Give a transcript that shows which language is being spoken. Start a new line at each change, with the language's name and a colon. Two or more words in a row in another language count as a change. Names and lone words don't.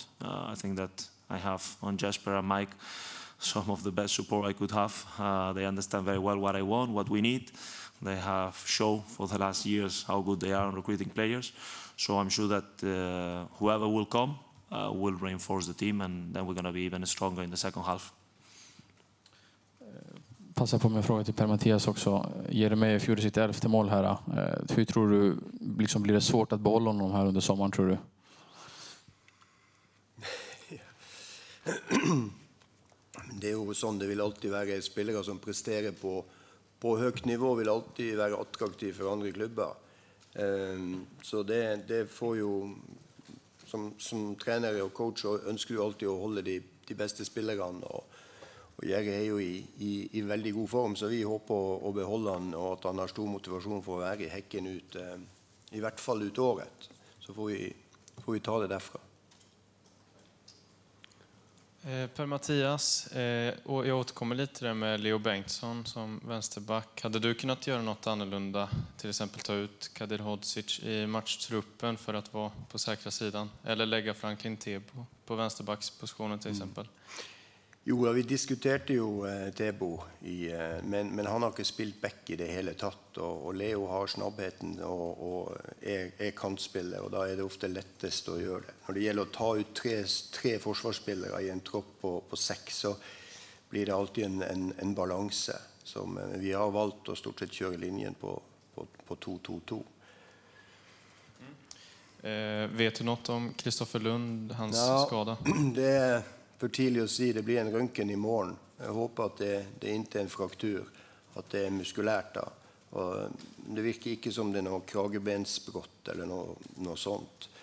English: I think that I have on Jesper and Mike some of the best support I could have. They understand very well what I want, what we need. They have shown for the last years how good they are on recruiting players. So I'm sure that whoever will come will reinforce the team, and then we're going to be even stronger in the second half.
Swedish: Passa på med en fråga till Per-Mattias också. Jeremejeff gjorde sitt 11:e mål här. Hur tror du, liksom, blir det svårt att behålla honom här under sommaren, tror du? Det är ju sånn
Norwegian: det vil alltid være. Spillere som presterer på høyt nivå vil alltid være attraktiv for andre klubber. Så det får jo, som trener og coach, ønsker du alltid å holde de beste spillerne. Og Jere er jo i veldig god form, så vi håper å beholde han, og at han har stor motivasjon for å være i Häcken ut, i hvert fall ut året. Så får vi ta det derfra.
Swedish: Per-Mattias, och jag återkommer lite till det med Leo Bengtsson som vänsterback. Hade du kunnat göra något annorlunda? Till exempel ta ut Kadir Hodzic i matchtruppen för att vara på säkra sidan? Eller lägga Franklin Tebo på vänsterbackspositionen till exempel?
Norwegian: Jo, vi diskuterte jo Tebo, men han har ikke spilt back i det hele tatt. Og Leo har snabbheten og er kantspiller, og da er det ofte lettest å gjøre det. Når det gjelder å ta ut tre forsvarsspillere i en tropp på 6, så blir det alltid en balanse. Som vi har valgt å stort sett kjøre linjen på 2-2-2.
Swedish: Vet du något om Kristoffer Lund, hans skada? Det är för tidigt att säga. Det blir en röntgen imorgon. Jag hoppas att det inte är en fraktur, att det är muskulärt. Då. Och det virker inte som det är något kragebensbrott eller något sånt.